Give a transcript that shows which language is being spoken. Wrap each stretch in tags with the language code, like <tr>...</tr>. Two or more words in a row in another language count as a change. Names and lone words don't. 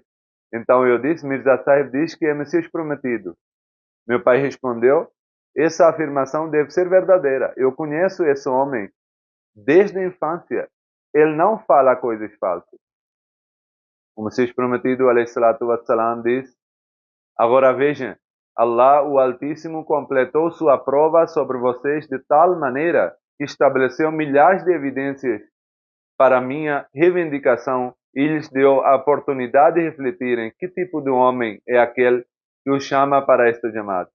<pt>Então eu disse: "Mirza Sahib diz que é Messias prometido." Meu pai respondeu: "Essa afirmação deve ser verdadeira. Eu conheço esse homem desde a infância. Ele não fala coisas falsas." O Messias prometido,</pt> <ar>عليه الصلاة والسلام,</ar> <pt>diz: "Agora vejam, Allah, o Altíssimo, completou sua prova sobre vocês de tal maneira que estabeleceu milhares de evidências para minha reivindicação e lhes deu a oportunidade de refletirem que tipo de homem é aquele que os chama para esta chamada.</pt>